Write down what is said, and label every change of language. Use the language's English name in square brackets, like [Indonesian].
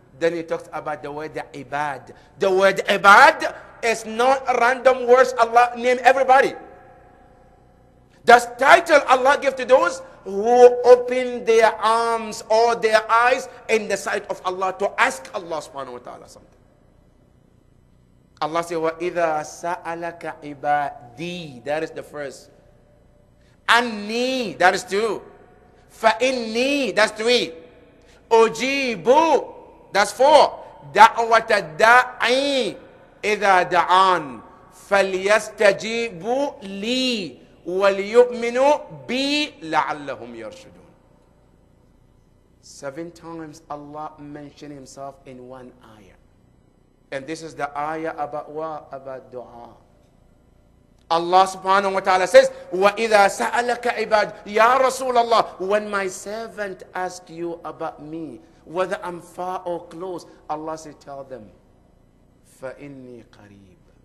[English] Then he talks about the word ibad. The word ibad is not a random words Allah name everybody. The title Allah gives to those who open their arms or their eyes in the sight of Allah to ask Allah subhanahu wa ta'ala something. Allah says, [Arabic] وَإِذَا سَأَلَكَ عِبَادِي. [English] That is the first. Anni, that is 2. فَإِنِّي, that's 3. Ujibu, that's 4. [Arabic] دعوة الداعي إذا دعان فليستجيبوا لي وليؤمنوا بي لعلهم يرشدون. [English] 7 times Allah mentioned himself in one ayah. And this is the ayah about what? About dua. Allah subhanahu wa ta'ala says, [Arabic] وَإِذَا سَأَلَكَ عِبَادِ [English] Ya Rasulullah, when my servant asks you about me, whether I'm far or close, Allah says, tell them, [Arabic] فَإِنِّي قَرِيبٌ.